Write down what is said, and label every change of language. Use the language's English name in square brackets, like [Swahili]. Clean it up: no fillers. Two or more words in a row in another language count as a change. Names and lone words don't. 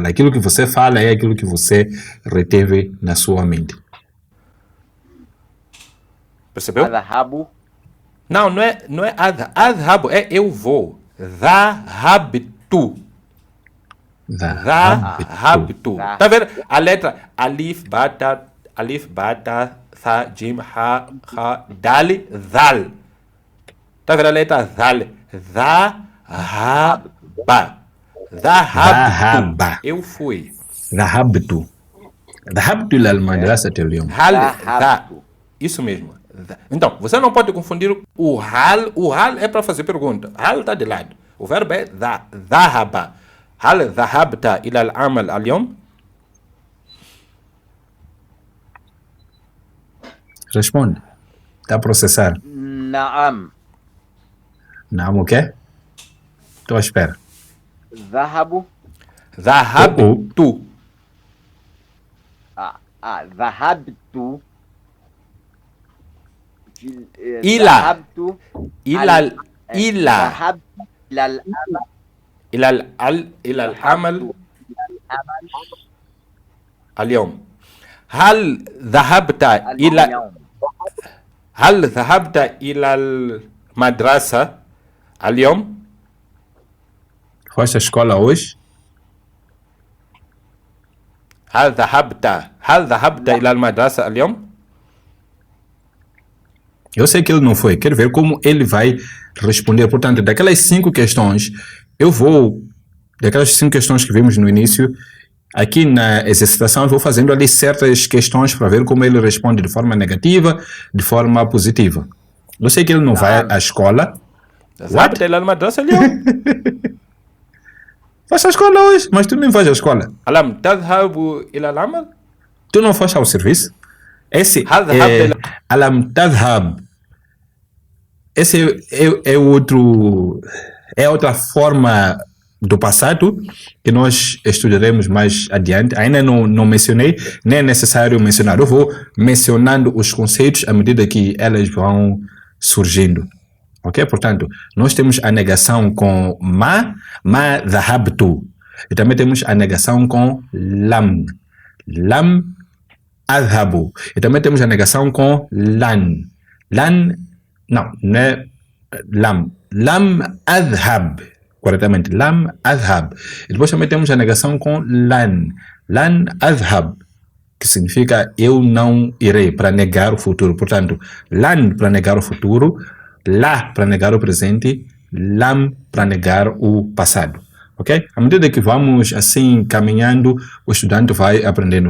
[Portuguese] Aquilo que você fala é aquilo que você reteve na sua mente. Percebeu? [Arabic] Adhabu. [Portuguese] Não é adhabu, é eu vou. [Arabic] ذهبت. ذهبت. [Portuguese] Tá vendo? A letra [Arabic] ألف، باء تاء، ثاء, جيم، حاء, دال، ذال. [Portuguese] Tá vendo a letra dhal? Dhahaba. [Arabic] Dhahaba. [Portuguese] Eu fui. [Arabic] ذهبت إلى المدرسة اليوم. [Portuguese] Isso mesmo. Então, você não pode confundir o hal. O hal é para fazer pergunta. Hal está de lado. O verbo é dhahaba. [Arabic] هل ذهبت إلى العمل اليوم؟ [Portuguese] Responde. Está a processar. [Arabic] Naam. [Portuguese] Naam, o quê? Estou à espera. [Arabic] Dhahabu. ذهبت. Dhahabtu. إلى ذهبت إلى العمل اليوم. هل ذهبت إلى المدرسة اليوم؟ [Portuguese] Foste à escola hoje? [Arabic] هل ذهبت إلى المدرسة اليوم؟ [Portuguese] Eu sei que ele não foi. Quero ver como ele vai responder. Portanto, daquelas 5 questões, daquelas 5 questões que vimos no início, aqui na exercitação eu vou fazendo ali certas questões para ver como ele responde de forma negativa, de forma positiva. Eu sei que ele não vai à escola. [Arabic] ذهبت إلى المدرسة اليوم. [Portuguese] Foste à escola hoje, mas tu nem vais à escola. [Arabic] ألم تذهب إلى العمل؟ [Portuguese] Tu não foste ao serviço? Esse [Arabic] ذهبت ألم تذهب. [Portuguese] Esse é outra forma do passado que nós estudaremos mais adiante. Ainda não mencionei, nem é necessário mencionar. Eu vou mencionando os conceitos à medida que elas vão surgindo. Ok? Portanto, nós temos a negação com [Arabic] ما ذهبت. [Portuguese] E também temos a negação com [Arabic] لم أذهب. [Portuguese] E também temos a negação com lan. Não é lam. [Arabic] لم أذهب. [Portuguese] Corretamente, [Arabic] لم أذهب. [Portuguese] E depois também temos a negação com lan. [Arabic] لن أذهب, [Portuguese] que significa eu não irei, para negar o futuro. Portanto, lan para negar o futuro, la para negar o presente, lam para negar o passado. Ok? À medida que vamos assim caminhando, o estudante vai aprendendo.